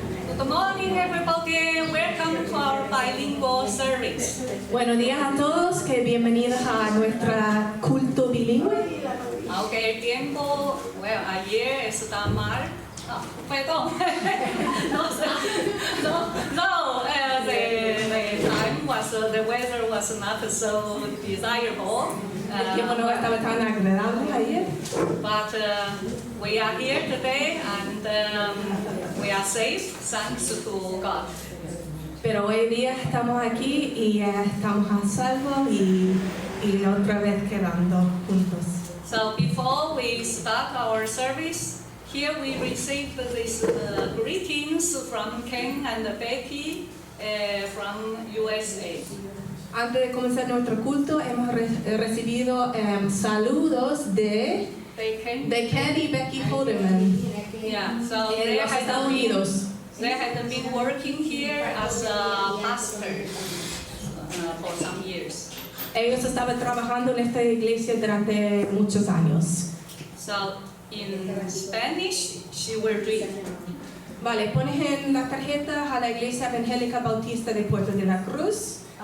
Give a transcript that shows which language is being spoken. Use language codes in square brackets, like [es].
[en] Good morning, everybody. Welcome to our bilingual service. [es] Buenos días a todos, que bienvenidos a nuestra culto bilingüe. Okay, el tiempo, bueno, ayer está mal. Perdón. [en] The time was, the weather was not so desirable. [es] El tiempo no estaba tan agradable ayer, [en] But we are here today and we are safe, thanks to God. [es] pero hoy día estamos aquí y estamos a salvo y otra vez quedando juntos. [en] So before we start our service, here we received these greetings from Ken and Becky from USA. [es] Antes de comenzar nuestro culto, hemos recibido saludos de Ken, Ken y Becky Holderman [en] yeah, so [es] en los Estados Unidos. [en] they had been working here as a pastor for some years. [es] Ellos estaban trabajando en esta iglesia durante muchos años. [en] So in Spanish, she will read. [es] Vale, pones en las tarjetas a la Iglesia Evangélica Bautista de Puerto de la Cruz.